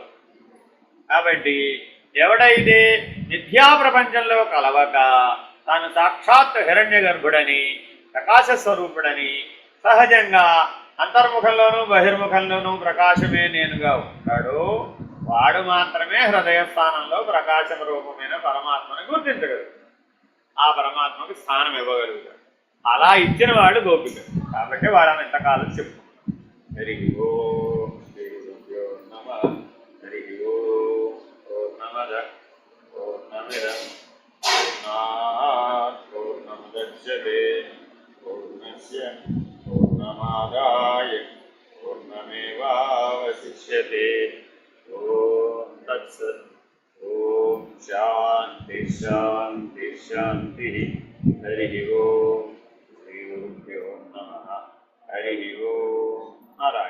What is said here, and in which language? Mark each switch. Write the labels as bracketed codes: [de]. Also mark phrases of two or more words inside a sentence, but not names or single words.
[te] కాబట్టి ఎవడైతే మిథ్యా ప్రపంచంలో కలవక తాను సాక్షాత్ హిరణ్య గర్భుడని, ప్రకాశ స్వరూపుడని, సహజంగా అంతర్ముఖంలోనూ బహిర్ముఖంలోనూ ప్రకాశమే నేనుగా ఉంటాడు, వాడు మాత్రమే హృదయ స్థానంలో ప్రకాశం రూపమైన పరమాత్మను గుర్తించగలడు, ఆ పరమాత్మకు స్థానం ఇవ్వగలుగుతాడు. అలా ఇచ్చిన వాడు గోపిక. కాబట్టి వాడని ఎంతకాలం చెప్పు. [sa] హరి ఓం శ్రీ గురుభ్యో నమః. హరి ఓం పూర్ణమద పూర్ణమిదం పూర్ణాత్ పూర్ణముదచ్యతే పూర్ణస్య పూర్ణమాదాయ పూర్ణమేవావశిష్యతే. ఓం తత్సత్. ఓం శాంతి శాంతి శాంతి. హరి ఓం శ్రీ గురుభ్యో నమః. హరి ఓం నారాయణ.